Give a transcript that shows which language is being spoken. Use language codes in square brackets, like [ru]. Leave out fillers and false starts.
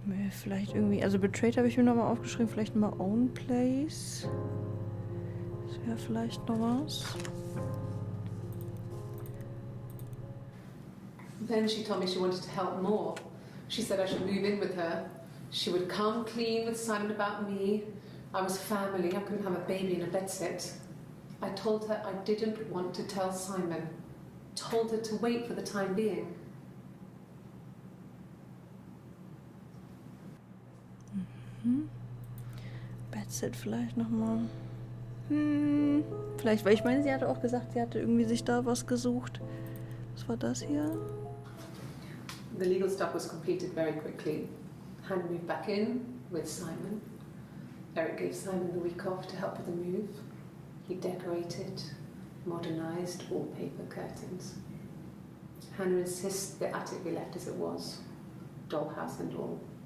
[de] Vielleicht irgendwie, also Betrayed habe ich mir nochmal aufgeschrieben, vielleicht mal Own Place. Das wäre vielleicht noch was. [en] Then she told me she wanted to help more. She said I should move in with her. She would come clean with Simon about me. I was family, I couldn't have a baby in a bedsit. I told her I didn't want to tell Simon. Told her to wait for the time being. [de] Bedsit vielleicht nochmal. Vielleicht, weil ich meine, sie hatte auch gesagt, sie hatte irgendwie sich da was gesucht. Was war das hier? [en] The legal stuff was completed very quickly. Hannah moved back in with Simon. Eric gave Simon the week off to help with the move. He decorated, modernised wallpaper curtains. Hannah insists the attic be left as it was, dollhouse and all.